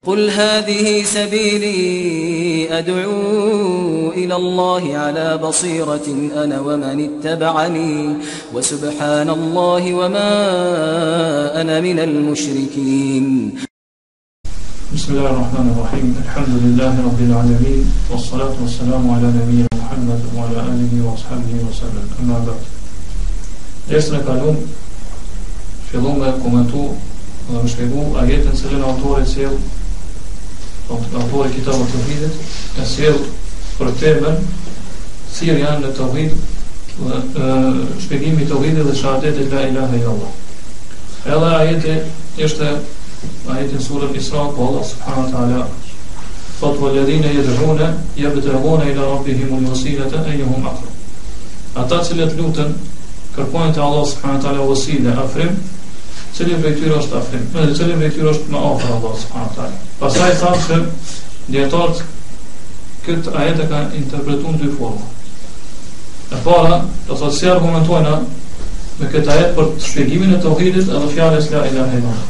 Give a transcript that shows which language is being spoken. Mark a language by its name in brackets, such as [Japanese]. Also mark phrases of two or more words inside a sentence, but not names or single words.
[Arabic] قل هذه سبيلي أدعو إلى الله على بصيرة أنا ومن اتبعني وسبحان الله وما أنا من المشركين. بسم الله الرحمن الرحيم. الحمد لله رب العالمين والصلاة والسلام على نبينا محمد وعلى آله وأصحابه وسلم. أما بعد. [Albanian] Dersën e kalum fillon me komentu dhe me shpjegu ajetën se cilën autori sjell, autori kitabut të tauhidit e sjell për temën sirja në tauhid dhe shpjegimi i tauhidit dhe shahadetit [Arabic] لا إله إلا الله. [Albanian] Edhe ajeti është ajeti surën Isra ku [Arabic] الله سبحانه وتعالى [Albanian] thot [Arabic] والذين يدعون يبتغون إلى ربهم الوسيلة أيهم أقرب. [Albanian] Ata që lutën kërkojnë te [Arabic] الله سبحانه وتعالى [Albanian] wasile afrim, cili prej tyre është afrim, edhe cili prej tyre është më afër [Arabic] الله سبحانه وتعالى. [Albanian] Pastaj thamë se dietarët këtë ajet e kanë interpretuar në dy forma. E para, do të thotë si argumentojnë me këtë ajet për shpjegimin e tauhidit edhe fjalës [Arabic] لا إله إلا الله.